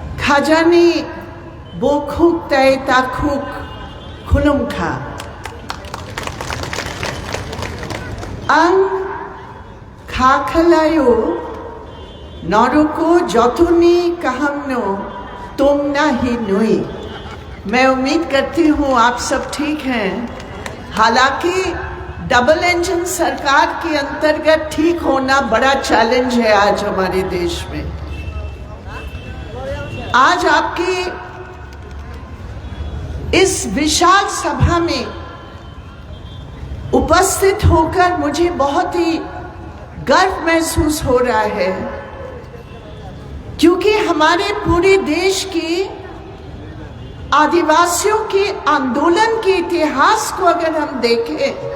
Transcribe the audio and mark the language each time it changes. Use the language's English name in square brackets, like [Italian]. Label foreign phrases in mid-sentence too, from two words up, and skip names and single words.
[Kok Borok] Hajani Bokhuk Tai Takhuk Khulumkha Ang Khakalayo Naroko Jotuni Kahamno Tumna Hi Nui। [Hindi] मैं उम्मीद करती हूँ आप सब ठीक हैं। हालांकि [English] double engine [Hindi] सरकार के अंतर्गत ठीक होना बड़ा चैलेंज है आज हमारे देश में। आज आपकी इस विशाल सभा में उपस्थित होकर मुझे बहुत ही गर्व महसूस हो रहा है, क्योंकि हमारे पूरे देश की आदिवासियों के आंदोलन के इतिहास को अगर हम देखें